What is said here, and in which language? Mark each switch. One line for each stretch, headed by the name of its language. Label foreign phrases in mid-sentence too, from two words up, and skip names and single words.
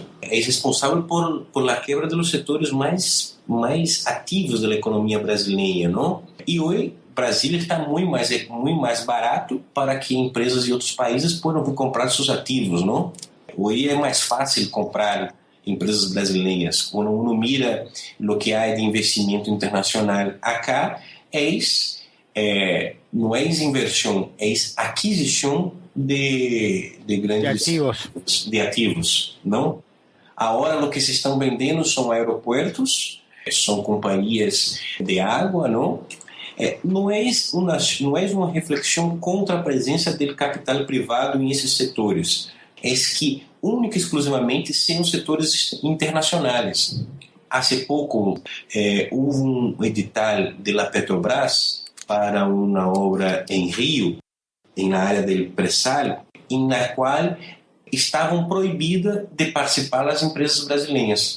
Portuguese: É responsável por a quebra dos setores mais ativos da economia brasileira, não? E hoje Brasília está muito mais barato para que empresas de outros países possam comprar seus ativos, não? Hoje é mais fácil comprar empresas brasileiras. Quando
Spanish: uno mira
Portuguese: o que há de investimento internacional acá, não é inversão, é aquisição de grandes ativos, não? Agora o que se estão vendendo são aeroportos,
Spanish: son compañías de agua, ¿no?
Portuguese: Não é uma reflexão contra a presença do capital privado em esses setores. É que, única e exclusivamente, são setores internacionais. Há pouco, houve um edital da Petrobras para uma obra em Rio, na área do pré-sal, na qual estavam proibidas de participar as empresas brasileiras.